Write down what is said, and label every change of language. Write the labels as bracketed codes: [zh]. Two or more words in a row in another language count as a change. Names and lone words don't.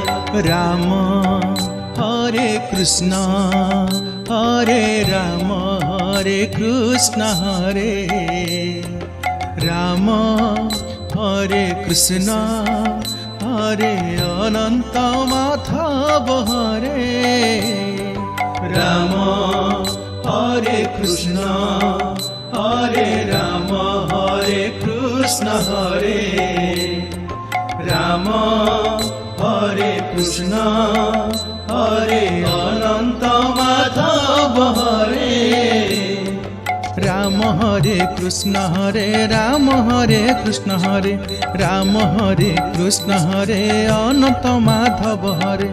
[sa] राम हरे कृष्ण हरे राम हरे कृष्ण हरे राम हरे कृष्ण हरे अनंत माधव हरे राम हरे कृष्ण हरे राम हरे कृष्ण কৃষ্ণ হরে রাম হরে কৃষ্ণ হরে অনন্ত মাধব হরে রাম হরে কৃষ্ণ হরে রাম হরে কৃষ্ণ হরে রাম হরে কৃষ্ণ হরে অনন্ত মাধব হরে